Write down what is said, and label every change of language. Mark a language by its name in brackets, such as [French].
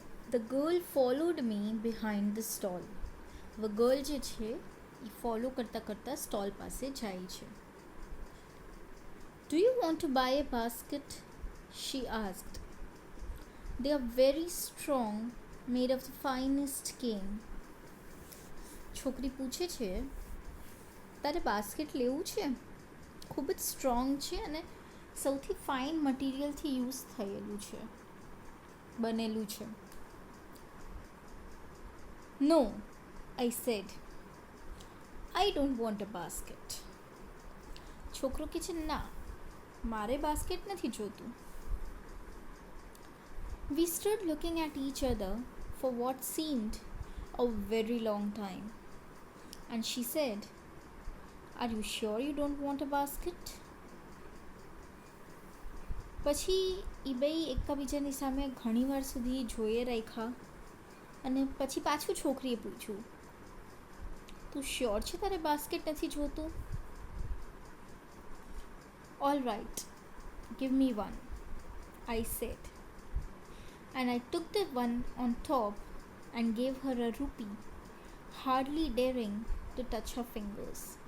[English] The girl followed me behind the stall. The girl [Gujarati] જે છે એ follow કરતાં કરતાં સ્ટોલ પાસે જાય છે. [English] Do you want to buy a basket? She asked. They are very strong, made of the finest cane. [Gujarati] છોકરી પૂછે છે, તારે બાસ્કેટ લેવું છે? ખૂબ જ સ્ટ્રોંગ છે અને સૌથી ફાઇન મટીરિયલથી યુઝ થયેલું છે, બનેલું છે. [English] No, I said. I don't want a basket. [Gujarati] છોકરો કહે છે, ના, મારે બાસ્કેટ નથી જોતું. [English] We stood looking at each other for what seemed a very long time. And she said, Are you sure you don't want a basket? [Gujarati] પછી એ બે એકબીજાની સામે ઘણીવાર સુધી જોઈએ રાખ્યા અને પછી પાછું છોકરીએ પૂછ્યું, તું શ્યોર છે તારે બાસ્કેટ નથી જોતું? [English] All right, give me one, I said. And I took the one on top and gave her a rupee, hardly daring to touch her fingers.